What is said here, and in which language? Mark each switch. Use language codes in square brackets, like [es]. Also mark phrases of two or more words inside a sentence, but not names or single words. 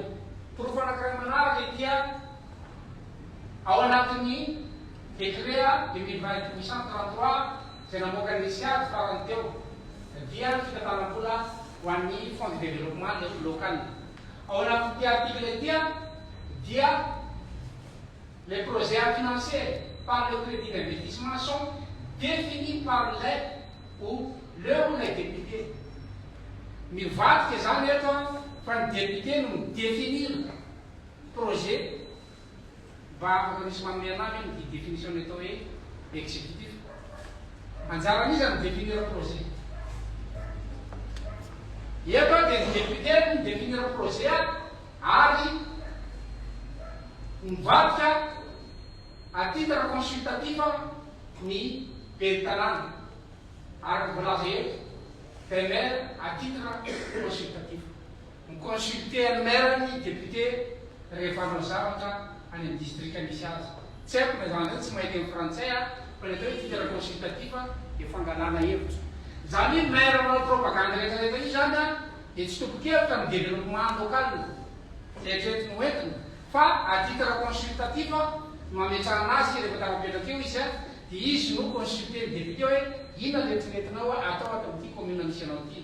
[mg] Porofo anankiray manaraka etya ao anatin'ny décret 2020-833 izay namoaka ny siady farany teo dia ny fikatanam-bola ho an'ny [fr] fond de développement local. [mg] Ao anatin'ity article etya dia [fr] les projets financiers par le crédit d'investissement sont définis par les ou les députés. [mg] Mivadika zany eto fa ny député no midéfinir projet mba afaka misy manome anavy ny définition atao hoe exécutif. Anjaran'izy ny [fr] définir projet. [mg] Eto dia ny député no [fr] définir projet [mg] ary mivadika [fr] à titre consultatif [mg] ny ben'ny tanàna ary volaza eto le maire [fr] à titre consultatif. Consulter maire [mg] ny député rehefa hanao zavatra any amin'ny district misy azy. Tsy haiko na zany tsy mahita amin'ny frantsay fa ny atao hoe [fr] titre consultatif [mg] dia fangalana hevitra. Zany hoe maire manao propagande rehetrarehetra io zany dia tsy tombon-kevitra amin'ny [fr] développement local [mg] eritreretiny hoentina fa [fr] à titre consultatif [mg] mametrahana azy rehefa tarapetraka eo izy dia izy no consulter ny député hoe inona ny eritreretinao atao ato amin'ity commune misy anao ity.